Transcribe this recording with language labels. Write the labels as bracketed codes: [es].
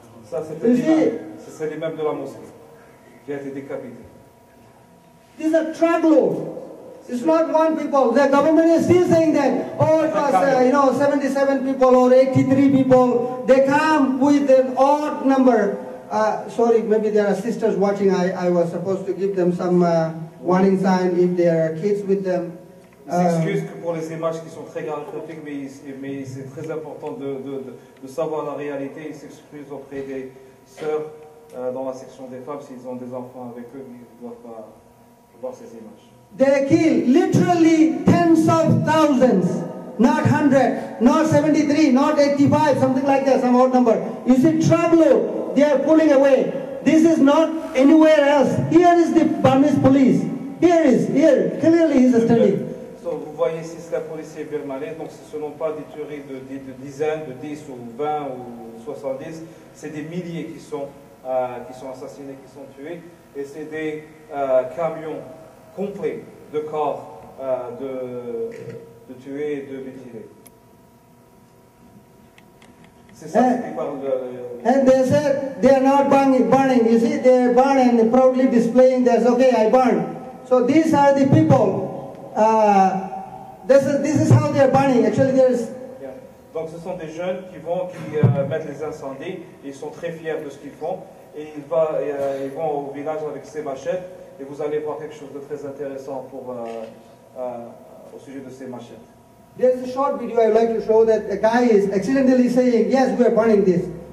[fr] Ça, c'est l'imam de la mosquée qui a été décapité. [en] These are truckloads. It's not one people. The government is still saying that, oh, it was 77 people or 83 people. They come with an odd number. Sorry, maybe there are sisters watching. I was supposed to give them some warning sign if there are kids with them. [fr] Ils s'excusent que pour les images qui sont très graphiques, mais c'est très important de savoir la réalité. Ils s'excusent auprès des sœurs dans la section des femmes s'ils ont des enfants avec eux, ils ne doivent pas voir ces images. [en] They kill literally tens of thousands, not 100, not 73, not 85, something like that, some odd number. You see, truckload, they are pulling away. This is not anywhere else. Here is the Burmese police. Here, clearly he is standing. [fr] So, vous voyez ici, c'est la police birmanaise, donc ce ne sont pas des tueries de dizaines, de 10 ou 20 ou 70, c'est des milliers qui sont assassinés, qui sont tués, et c'est des camions complet de corps de tuer et de mutiler. C'est ça qui parle de... [en] And they said they are not burning. You see, they burn and proudly displaying that, okay, I burn. So these are the people. This is how they are burning. Actually, there is... Yeah. [fr] Donc ce sont des jeunes qui mettent les incendies. Ils sont très fiers de ce qu'ils font. Et ils vont au village avec ces machettes. Et vous allez voir quelque chose de très intéressant au sujet de ces machettes. [en] There is a short video I would like to show that a guy is accidentally saying, yes, we are burning this.